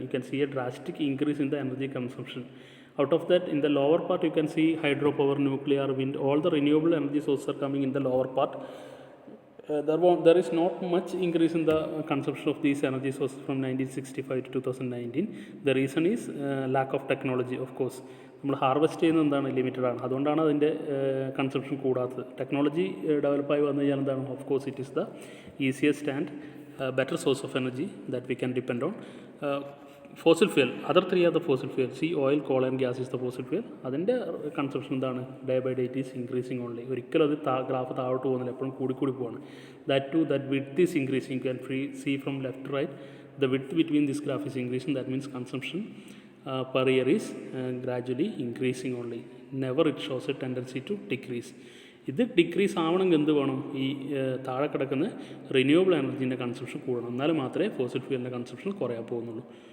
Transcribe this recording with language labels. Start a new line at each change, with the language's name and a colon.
English: You can see a drastic increase in the energy consumption. Out of that, in the lower part, you can see hydropower, nuclear, wind, all the renewable energy sources are coming in the lower part. there is not much increase in the consumption of these energy sources from 1965 to 2019. The reason is lack of technology, of course.
Malayalam: നമ്മൾ harvest ചെയ്യുന്നത് എന്താണ് limited ആണ്, അതുകൊണ്ടാണ് അതിൻ്റെ consumption കൂടാത്തത്. Technology ഡെവലപ്പായി വന്നു കഴിഞ്ഞാൽ എന്താണ്,
English: Of course it is the easiest and better source of energy that we can depend on. Fossil fuel, other three are the fossil fuel. See, oil, coal and gas is the fossil fuel.
Malayalam: അതിൻ്റെ consumption എന്താണ്,
English: Day by day it is increasing only.
Malayalam: ഒരിക്കലും അത് graph താഴോട്ട് പോകുന്നില്ല, എപ്പോഴും കൂടി പോവാണ്.
English: That to that width is increasing. You can see from left to right the width between this graph is increasing. That means consumption per year is gradually increasing only. Never it shows a tendency to decrease.
Malayalam: ഇത് decrease ആവണമെങ്കിൽ എന്ത് വേണം, ഈ താഴെ കിടക്കുന്ന renewable എനർജീൻ്റെ consumption കൂടണം, എന്നാലും മാത്രമേ ഫോസിൽ ഫ്യൂലിൻ്റെ കൺസംഷൻ കുറയാൻ പോകുന്നുള്ളൂ.